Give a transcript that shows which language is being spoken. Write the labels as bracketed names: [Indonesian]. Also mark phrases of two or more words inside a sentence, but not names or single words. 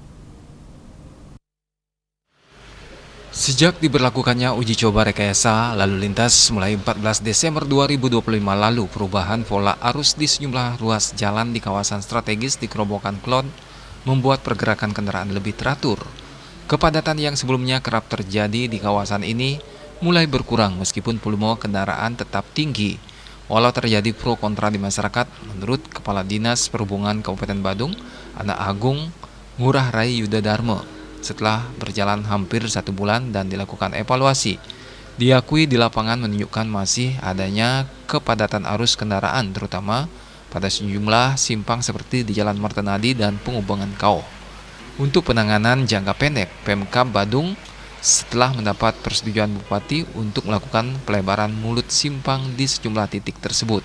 [Indonesian] Sejak diberlakukannya uji coba rekayasa lalu lintas mulai 14 Desember 2025 lalu, perubahan pola arus di sejumlah ruas jalan di kawasan strategis di Kerobokan Kelod membuat pergerakan kendaraan lebih teratur. Kepadatan yang sebelumnya kerap terjadi di kawasan ini mulai berkurang meskipun volume kendaraan tetap tinggi. Walau terjadi pro kontra di masyarakat, menurut Kepala Dinas Perhubungan Kabupaten Badung, Anak Agung Ngurah Rai Yuda Dharma, setelah berjalan hampir 1 bulan dan dilakukan evaluasi, diakui di lapangan menunjukkan masih adanya kepadatan arus kendaraan terutama pada sejumlah simpang seperti di Jalan Martenadi dan Penghubungan Kao. Untuk penanganan jangka pendek, Pemkab Badung setelah mendapat persetujuan Bupati untuk melakukan pelebaran mulut simpang di sejumlah titik tersebut.